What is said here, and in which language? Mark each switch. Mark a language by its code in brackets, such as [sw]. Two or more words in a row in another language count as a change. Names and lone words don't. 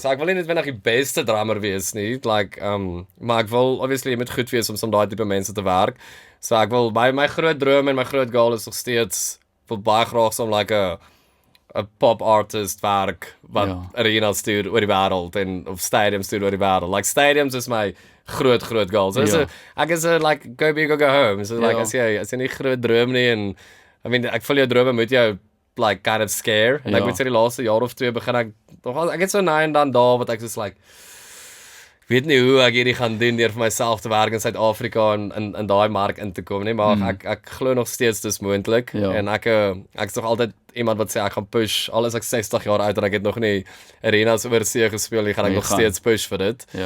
[af] so ek wil nie net die beste drummer wees nie, like maar ek wil obviously jy moet goed wees om daai tipe mense te werk. So ek wil my groot droom en my groot goal is nog steeds wil baie graag som like 'n [en] pop artist [af] werk wat arenas stuur oor die wêreld en of stadiums stuur oor die wêreld. Like stadiums is my groot goal. So ek is like [en] go big or go home. [af] So like as jy nie groot droom nie en ek voel jou drome moet jou like [en] kind of scare [af] en ek moet sê die laaste jaar of 2 begin ek het so nou en dan daar wat ek soos like ek weet nie hoe ek hierdie gaan doen deur vir myself te werk in Suid-Afrika en in daai mark in te kom nie, maar ek glo nog steeds dis moontlik en ek is nog altyd iemand wat sê ek gaan push al is ek 60 jaar oud en ek het nog nie arenas oor see gespeel nie, gaan ek nog steeds push vir dit.